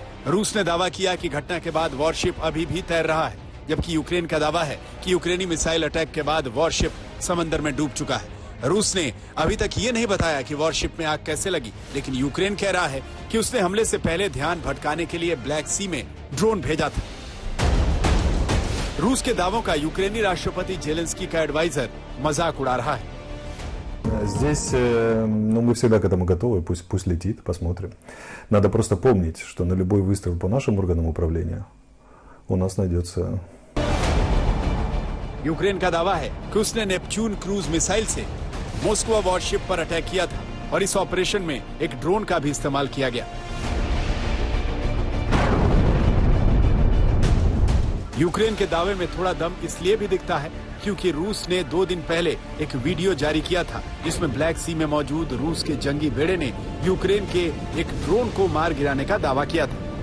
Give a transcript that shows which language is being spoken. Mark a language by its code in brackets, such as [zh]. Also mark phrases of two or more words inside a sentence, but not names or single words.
[hi] रूस ने दावा किया कि घटना के बाद वॉरशिप अभी भी तैर रहा है, जबकि यूक्रेन का दावा है कि यूक्रेनी [en] missile attack [hi] के बाद वॉरशिप समंदर में डूब चुका है। रूस ने अभी तक ये नहीं बताया कि वॉरशिप में आग कैसे लगी, लेकिन यूक्रेन कह रहा है कि उसने हमले से पहले ध्यान भटकाने के लिए ब्लैक सी में ड्रोन भेजा था। रूस के दावों का यूक्रेनी राष्ट्रपति जेलेंस्की का एडवाइजर मजाक उड़ा रहा है। [ru] Здесь, мы всегда к этому готовы, пусть летит, посмотрим. Надо просто помнить, что на любой выстрел по нашим органам управления у нас найдется. [hi] यूक्रेन का दावा है कि उसने नेपच्यून [en] cruise missile [hi] से मॉस्कवा वॉरशिप पर अटैक किया था और इस ऑपरेशन में एक ड्रोन का भी इस्तेमाल किया गया। यूक्रेन के दावे में थोड़ा दम इसलिए भी दिखता है क्योंकि रूस ने 2 दिन पहले एक वीडियो जारी किया था, जिसमें ब्लैक सी में मौजूद रूस के जंगी बेड़े ने यूक्रेन के एक ड्रोन को मार गिराने का दावा किया था।